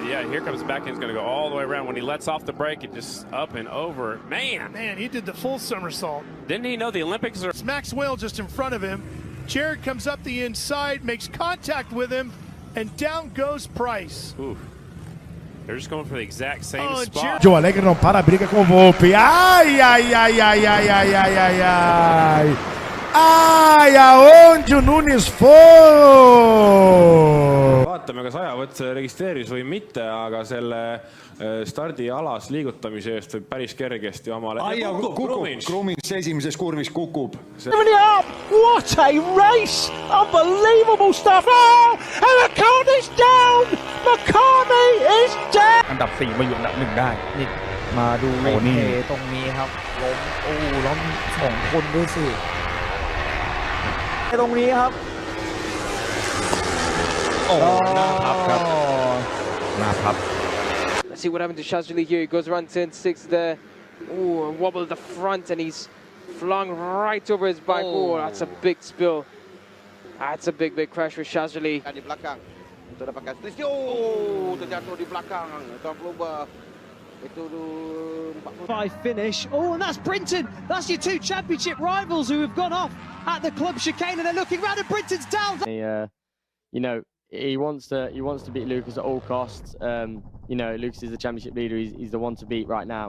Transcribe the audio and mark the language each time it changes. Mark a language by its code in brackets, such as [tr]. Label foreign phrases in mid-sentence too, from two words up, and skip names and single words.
[en] Yeah, here comes back end. He's going to go all the way around. When he lets off the brake, it just up and over. Man, he did the full somersault. Didn't he know the Olympics are... It's Maxwell just in front of him. Jared comes up the inside, makes contact with him, and down goes Price. Ooh. They're just going for the exact same spot. [pt] Joe Alegre non para, briga com Volpe. Ai, ai, ai, ai, ai, ai, ai, ai, ai. Ai, aonde o Nunes foi? [et] Vaatame, kas ajavõtt registreeris või mitte, aga selle stardialas liigutamise eest võib päris kergesti omale... Kukub, Krumins esimeses kurvis kukub. [en] What a race! Unbelievable stuff! Oh, and McCartney's down! McCartney is down! [th] อันดับ 4 มาอยู่อันดับ 1 ได้ นี่ มาดูเทตรงนี้ครับ ล้ม โอ้ ล้ม 2 คนด้วยสิ ตรงนี้ครับ โอ้ หน้าพับครับ หน้าพับ [en] Let's see what happened to Chazeli here. He goes around turn 6 there. Ooh, wobble at the front and he's flung right over his back. Oh, that's a big spill. That's a big crash for Chazeli. [id] Di belakang. Itu ada pakai twist. Oh, terjatuh di belakang. Tuan Kluber. Itu [en] 5 finish. Oh, and that's Brinton. That's your 2 championship rivals who have gone off at the club chicane and they're looking round and Brinton's down. You know, he wants to beat Lucas at all costs. You know, Lucas is the championship leader. He's the one to beat right now.